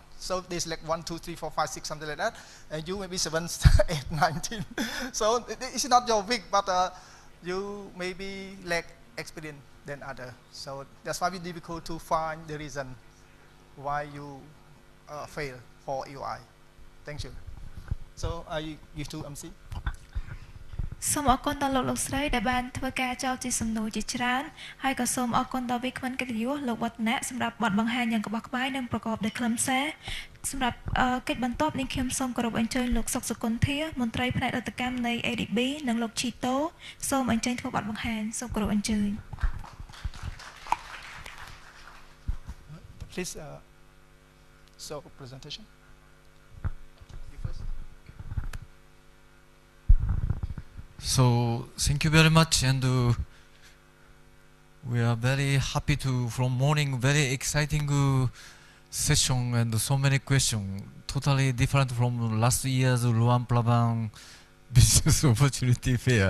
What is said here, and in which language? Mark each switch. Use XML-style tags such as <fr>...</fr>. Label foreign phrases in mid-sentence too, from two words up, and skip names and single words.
<en>So there's like 1, 2, 3, 4, 5, 6, something like that, and you maybe 7, 8, 19. So it's not your weak, but you maybe lack experience than other. So that's why it's difficult to find the reason why you fail for EOI. Thank you. So I give to MC.</en> <km>សូមអរគុណដល់លោកស្រីដែលបានធ្វើការចោទជាសំណួរជាច្រើនហើយក៏សូមអរគុណដល់វិក្កាមកិត្តិយសលោកវឌ្ឍនៈសម្រាប់បទបង្ហាញយ៉ាងក្បោះក្បាយនិងប្រកបដោយខ្លឹមសារសម្រាប់កិច្ចបន្ទាប់នេះខ្ញុំសូមគោរពអញ្ជើញលោកសុកសុគន្ធាមន្ត្រីផ្នែករដ្ឋកម្មនៃ ADB និងលោកឈីតូសូមអញ្ជើញធ្វើបទបង្ហាញសូមគោរពអញ្ជើញ</km> <en>Please show presentation. So thank you very much, and we are very happy to from morning very exciting session and so many questions, totally different from last year's Luang Prabang business opportunity fair.</en>